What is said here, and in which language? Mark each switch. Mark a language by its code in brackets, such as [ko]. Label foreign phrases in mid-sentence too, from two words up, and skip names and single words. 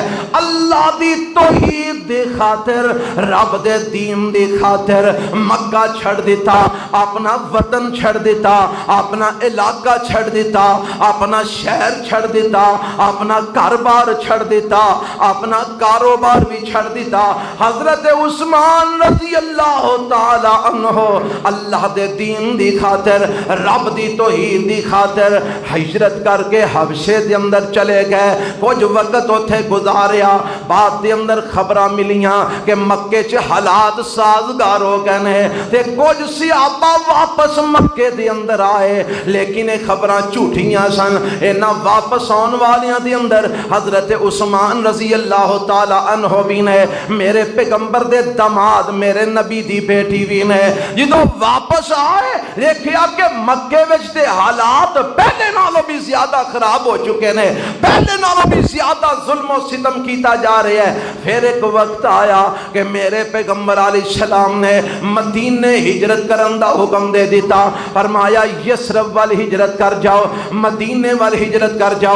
[pa] اللہ دی توحید دی خاطر، رب دے دین دی خاطر مکہ چھڑ دیتا، اپنا وطن چھڑ دیتا، اپنا علاقہ چھڑ دیتا، اپنا شہر چھڑ دیتا، اپنا کاروبار چھڑ دیتا، اپنا کاروبار بھی چھڑ دیتا. حضرت عثمان [ar] رضی اللہ تعالی عنہ [pa] اللہ دے دین دی خاطر، رب دی توحید دی خاطر ہجرت کر کے حبشے دے اندر چلے گئے. کچھ وقت اوتھے گزاریا، بعد دے اندر خبراں ملیاں کہ مکے چ حالات سازگار ہو گئے نے تے کچھ صحابہ واپس مکے دے اندر آئے، لیکن خبراں جھوٹیاں سن. انہاں واپس آن والیاں دے اندر حضرت عثمان [ar] رضی اللہ تعالی عنہ [pa] بھی نے، میرے پیغمبر دے داماد میرے نبی دی بیٹی بھی نے. جدوں واپس آئے دیکھیا کہ مکے وچ تے حالات پہلے نالوں بھی زیادہ خراب ہو چکے نے، پہلے نالوں بھی زیادہ ظلم و ستم کیتا جا رہا ہے. پھر ایک وقت آیا کہ میرے پیغمبر [ar] علیہ السلام [pa] نے مدینے ہجرت کرن دا حکم دے دیتا، فرمایا یثرب وال ہجرت کر جاؤ، مدینے وال ہجرت کر جاؤ.